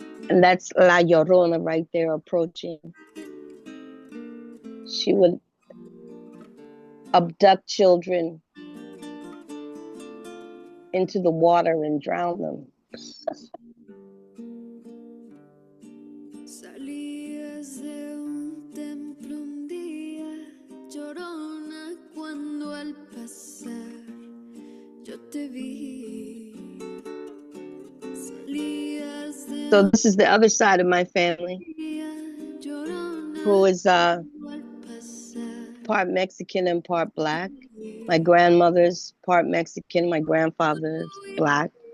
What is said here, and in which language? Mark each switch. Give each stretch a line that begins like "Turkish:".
English: And that's La Llorona right there approaching. She would abduct children into the water and drown them.
Spanish: Salías de un templo un día, llorona, cuando al pasar yo te vi. Salías de
English: So this is the other side of my family, who is part Mexican and part Black. My grandmother's part Mexican, my grandfather's Black.